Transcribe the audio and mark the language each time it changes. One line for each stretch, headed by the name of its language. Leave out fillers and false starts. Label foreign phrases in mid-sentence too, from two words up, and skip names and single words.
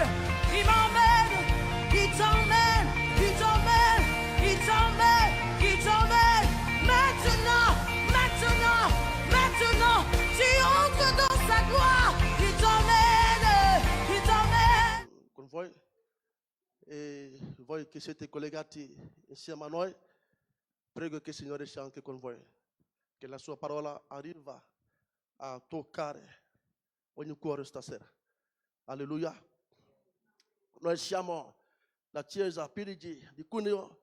French: Il m'emmène, il t'emmène, il t'emmène, il t'emmène, il t'emmène. Maintenant, maintenant, maintenant, tu entres dans sa gloire. Il t'emmène, il t'emmène.
Italian: Convoi e voi che siete collegati insieme a noi, prego che il Signore sia anche con voi, che la sua parola arriva a toccare ogni cuore stasera. Alleluia. Noi siamo la Chiesa Pirigi di Cuneo.